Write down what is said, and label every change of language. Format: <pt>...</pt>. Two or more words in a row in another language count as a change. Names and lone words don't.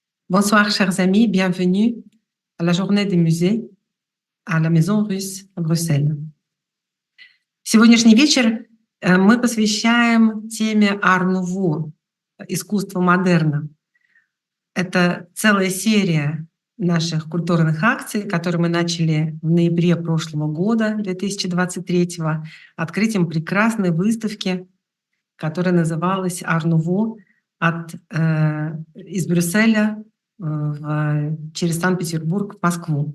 <fr>Bonsoir, chers amis, bienvenue à la journée des musées à la Maison Russe à Брюсселе.</fr> <ru>Сегодняшний вечер мы посвящаем теме Ар-Нуво, искусство модерна. Это целая серия наших культурных акций, которые мы начали в ноябре прошлого года, 2023, открытием прекрасной выставки, которая называлась «Ар-Нуво» из Брюсселя через Санкт-Петербург в Москву.</ru>